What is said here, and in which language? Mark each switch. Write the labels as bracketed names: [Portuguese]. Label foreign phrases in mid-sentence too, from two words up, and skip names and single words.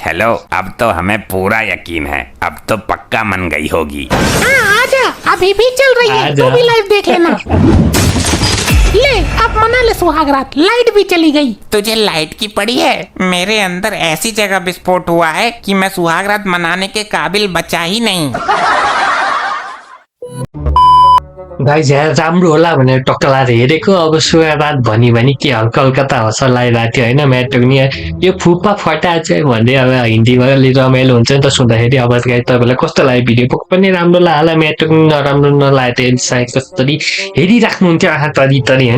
[Hindi] हेलो, अब तो हमें पूरा यकीन है, अब तो पक्का मन गई होगी। हाँ आजा, अभी भी चल रही है, आजा। तू भी लाइव देख लेना। ले अब मना ले सुहागरात, लाइट भी चली गई। तुझे लाइट की पड़ी है? मेरे अंदर ऐसी जगह विस्फोट हुआ है कि मैं सुहागरात मनाने के काबिल बचा ही नहीं। [Nepali] भाइ झ्याल राम्रो होला भनेर टक्कलाएर हेरेको, अब सुहागरात भनी भनी के हल्का हल्का त हँस लागिरहेको थियो होइन। म्याटो नि यो [Hindi] फुप्पा फटा [Nepali] चाहिँ भन्दै अब हिन्दीमा अलि रमाइलो हुन्छ नि त सुन्दाखेरि। अब तपाईँलाई कस्तो लाग्यो भिडियो पनि राम्रो लाग्यो, म्याटो पनि नराम्रो नलाग्यो त सायद कसरी हेरिराख्नुहुन्थ्यो आँखा तरी तरी होइन।